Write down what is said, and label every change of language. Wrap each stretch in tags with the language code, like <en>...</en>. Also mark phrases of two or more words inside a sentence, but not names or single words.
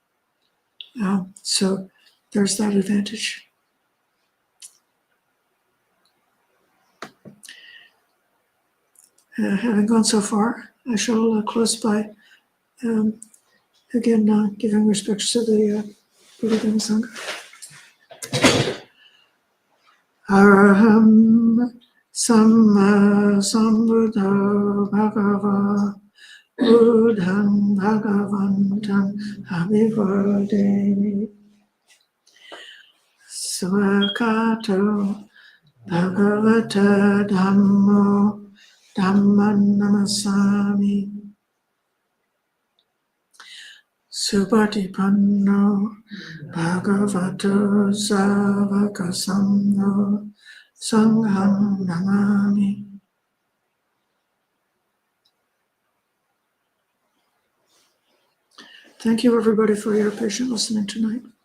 <en>So there's that advantage. Having gone so far, I shall close by Again, giving respects to the Buddha Dhamma Sangha.</en> <pi>Araham Samma Sambuddho Bhagava Buddham Bhagavantam Abhivademi Swakato Bhagavata Dhammo Dhamman Namasami Subhatipanno Bhagavato Savakasamno Sangham Namami.</pi> <en>Thank you, everybody, for your patient listening tonight.</en>